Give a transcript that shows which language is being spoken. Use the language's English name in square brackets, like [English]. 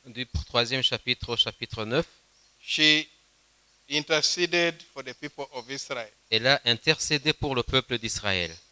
[French] du 3e chapitre au chapitre 9, [English] she interceded for the people of Israel [French] elle a intercédé pour le peuple d'Israël